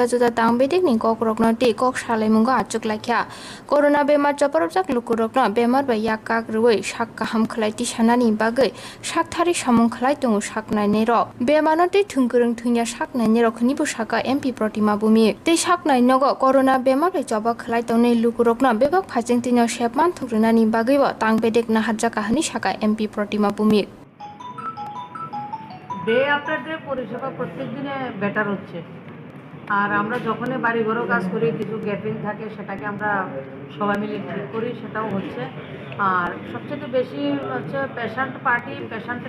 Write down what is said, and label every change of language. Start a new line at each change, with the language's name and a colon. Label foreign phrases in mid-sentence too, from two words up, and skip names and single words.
Kok Borok: Tambedik ni Kok Roknote Kok Shalemunga Chuklakya Corona Bema Chaparok Lukurokna Bemar by Yakak Rui Shakaham Klati Shanani Bagai Shaktari Shamon Klaitung Shaknai Nero Bemanote Tunkurung Tunya Shaknai Nero Knibu Shaka MP Protima Bumi Te Shaknai Nogo Corona Bema by Jabak Klaitone Lukurokna Bebak Pajentino Shepman Turinani Bagiwa Tangbedek Nahajakahani Shaka MP Protima Bumi
English: day after day
Bangla: পরিষেবা প্রত্যেক দিনে বেটার হচ্ছে আর আমরা যখনই বাড়ি ঘরও কাজ করি কিছু গ্যাপিং থাকে সেটাকে আমরা সবাই মিলে ঠিক করি সেটাও হচ্ছে আর সবচেয়ে বেশি হচ্ছে
English: patient party
Bangla: পেশেন্টের